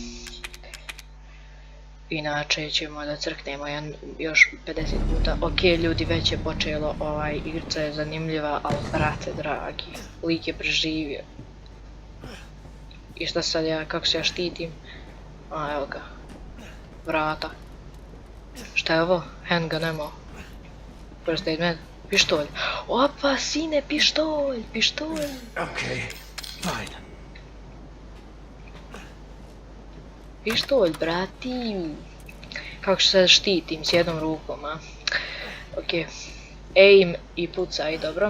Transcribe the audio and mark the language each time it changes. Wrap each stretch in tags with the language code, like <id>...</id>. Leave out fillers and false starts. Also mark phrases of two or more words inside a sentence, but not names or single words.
<sr>Inače ćemo da crknemo još 50 puta. Okej, ljudi, već je počelo, igrica je zanimljiva, ali brate dragi, lik je preživio. I šta sad ja, kako se ja štitim? Evo ga. Vrata. Šta je ovo?</sr> <en>Handgun ammo. First aid med.</en> <sr>Pištolj. Opa, sine, pištolj.</sr> <en>Okay, fine.</en> <sr>Pištolj, brati. Kako se štitim s jednom rukom, a? Okej. Aim i pucaj, dobro.</sr>